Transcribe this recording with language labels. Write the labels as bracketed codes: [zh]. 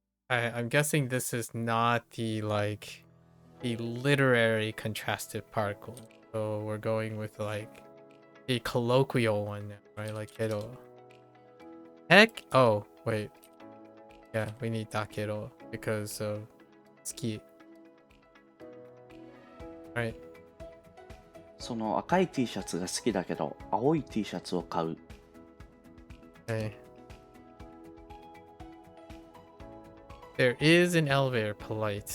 [en] I'm guessing this is not the literary contrastive particle. So we're going with like the colloquial one now, right? Like kero. Heck? Oh, wait. Yeah, we need dakero because of ski. Right. [ja] その赤い T シャツが好きだけど、青い T シャツを買う。 [en] Okay. There is an elevator, polite.